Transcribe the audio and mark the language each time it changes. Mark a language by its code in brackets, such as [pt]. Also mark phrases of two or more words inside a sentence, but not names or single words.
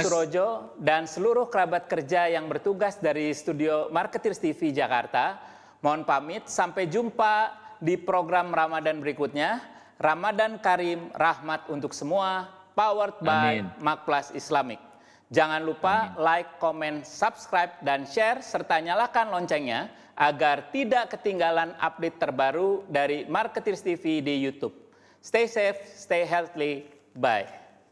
[id] Dimas Surojo dan seluruh kerabat kerja yang bertugas dari studio Marketers TV Jakarta, mohon pamit, sampai jumpa di program Ramadan berikutnya. Ramadan Karim, rahmat untuk semua, [en] powered by Makplas Islamic. [id] Jangan lupa [en] like, comment, subscribe, [id] dan share, serta nyalakan loncengnya agar tidak ketinggalan update terbaru dari Marketers TV di YouTube. [en] Stay safe, stay healthy, bye.